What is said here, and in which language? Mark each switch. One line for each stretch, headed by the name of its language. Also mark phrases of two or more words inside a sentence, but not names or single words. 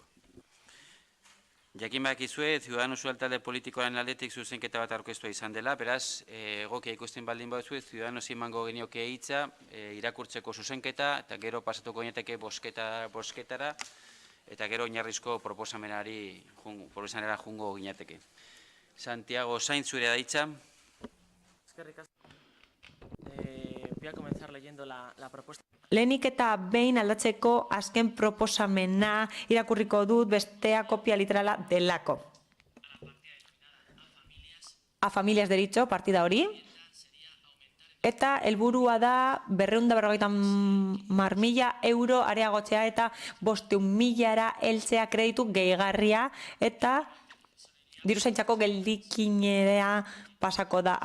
Basque: Jakin bakizue, Ciudadanos talde politikoaren aldetik zuzenketa bat aurkeztua izan dela, beraz, egokia ikusten baldin baduzue, Ciudadanos emango genioke hitza, irakurtzeko zuzenketa, eta gero pasatuko ginateke bosketara, eta gero oinarrizko proposamenera jungo ginateke. Santiago Sainz, zure da hitza. Eskerrik asko.
Spanish: Voy a comenzar leyendo la propuesta.
Basque: Lehenik eta behin aldatzeko azken proposamena irakurriko dut, bestea kopia literala delako.
Spanish: A familias derecho,
Basque: partida hori. Eta helburua da 250.000 euro areagotzea eta 500.000 heltzea kreditu gehigarria eta diruzaintzako geldikinera pasako da.